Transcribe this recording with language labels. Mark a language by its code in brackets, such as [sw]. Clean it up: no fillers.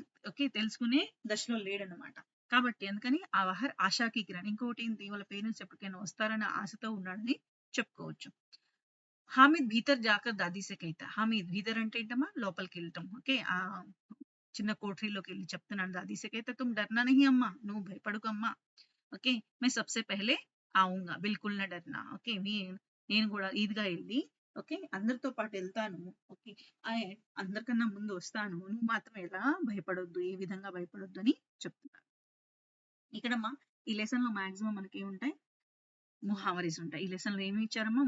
[te] Okay తెలుసుకునే దశలో లేడనమాట. కాబట్టి అందుకని ఆ వహర్ ఆశాకి కిరణ్. ఇంకోటి ఏంటి వాళ్ళ పేరెంట్స్ ఎప్పటికైనా వస్తారన్న ఆశతో ఉన్నాడని చెప్పుకోవచ్చు. [hi] హామిద్ భీతర్ జాకర్ దాదీ సే కైతా. [te] హామిద్ భీతర్ అంటే ఏంటమ్మా లోపలికి వెళ్ళటం. ఓకే. ఆ చిన్న కోఠరీలోకి వెళ్ళి చెప్తున్నాడు [hi] దాదీ సే కైతా తుమ్ డర్నా నహీ అమ్మా, [te] నువ్వు భయపడకు అమ్మా. ఓకే. [hi] मैं सबसे पहले आऊंगा, बिल्कुल ना डरना. [te] ఓకే. నేను కూడా ఈద్‌గా వెళ్ళి ఓకే అందరితో పాటు వెళ్తాను. ఓకే. అందరికన్నా ముందు వస్తాను. నువ్వు మాత్రం ఎలా భయపడొద్దు, ఏ విధంగా భయపడొద్దు అని చెప్తున్నారు. ఇక్కడమ్మా ఈ లెసన్ లో మాక్సిమం మనకి ఏముంటాయి? ముహావరీస్ ఉంటాయి. ఈ లెసన్ లో ఏమి ఇచ్చారమ్మా?